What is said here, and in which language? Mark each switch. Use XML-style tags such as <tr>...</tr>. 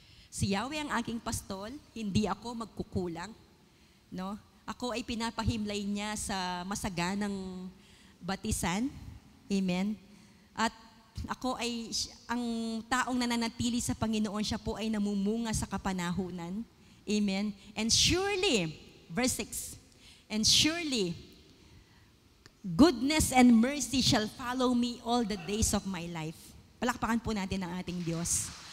<tl>Si Yahweh ang aking pastol, hindi ako magkukulang. No? Ako ay pinapahimlay niya sa masaganang batisan. Amen. At ako ay, ang taong nananatili sa Panginoon, siya po ay namumunga sa kapanahunan. Amen.</tl> <en>And surely, verse 6, and surely, goodness and mercy shall follow me all the days of my life.</en> <tl>Palakpakan po natin ang ating Diyos.</tl>